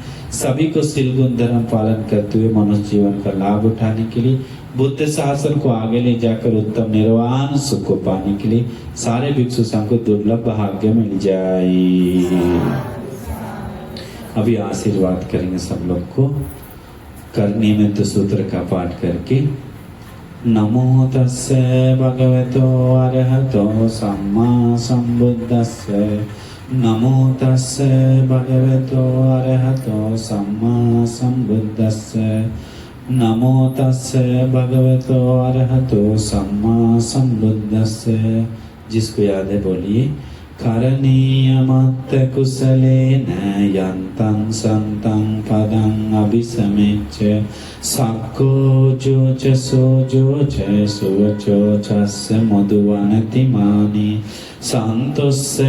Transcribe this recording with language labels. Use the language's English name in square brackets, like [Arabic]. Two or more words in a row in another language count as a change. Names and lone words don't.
[Hindi] सभी को शील गुण धर्म पालन करते हुए मनुष्य जीवन का लाभ उठाने के लिए, बुद्ध शासन को आगे ले जाकर उत्तम निर्वाण सुख को पाने के लिए सारे भिक्षु संघ को दुर्लभ भाग्य मिल जाए। अभी आशीर्वाद करेंगे सब लोग को। करनी में तो सूत्र का पाठ करके, [Pali] नमो तस्से भगवतो अरहतो सम्मा सम्बुद्धस्से, नमो तस्से भगवतो अरहतो सम्मा सम्बुद्धस्से, नमो तस्से भगवतो अरहतो सम्मा सम्बुद्धस्से। [Hindi] जिसको याद है बोलिए। [Pali] करणीयमत्त कुशलेन यन्तं सन्तं पदं अभिसमेच्य, सक्को जोच सोजोच सुवचोचस्य मधुवनतिमानि, सन्तुस्य